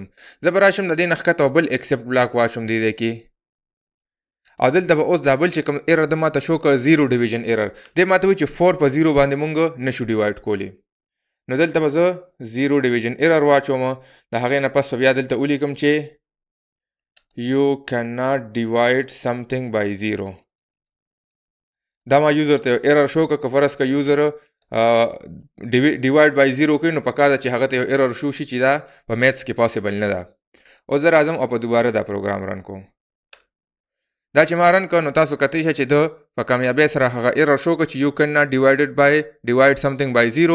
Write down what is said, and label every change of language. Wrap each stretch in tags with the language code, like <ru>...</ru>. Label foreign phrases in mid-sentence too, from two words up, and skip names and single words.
<ps>زه به راشم د دې نه ښکته او بل</ps> <en>except block</en> <ps>واچوم دې ځای کې، او دلته به اوس دا بل چې کوم ایرر د ماته شو کړ</ps> <en>0 division error,</en> <ps>دې ماته وایي چې 4 په 0 باندې مونږ نشو ډیوایډ کولی. نو دلته به زه</ps> <en>0 division error</en> <ps>واچوم، د هغې نه پس به بیا دلته ولیکم چې</ps> <en>you cannot divide something by 0.</en> <ps>دا ما یوزر ته</ps> <en>error show</en> <ps>که فرض که یوزر</ps> <en>divide by 0</en> <ps>کوي نو په کار ده چې هغه ته یو</ps> <en>error show</en> <ps>شي چې دا په میتس کې پاسبل نه ده. اوس زه راځم او په دوباره دا</ps> <en>program run</en> <ps>کوم. دا چې ما رن کړ نو تاسو کتی شئ چې د په کامیابۍ سره هغه</ps> <en>error show</en> <ps>کړ چې</ps> <en>you can not divide something by 0.</en>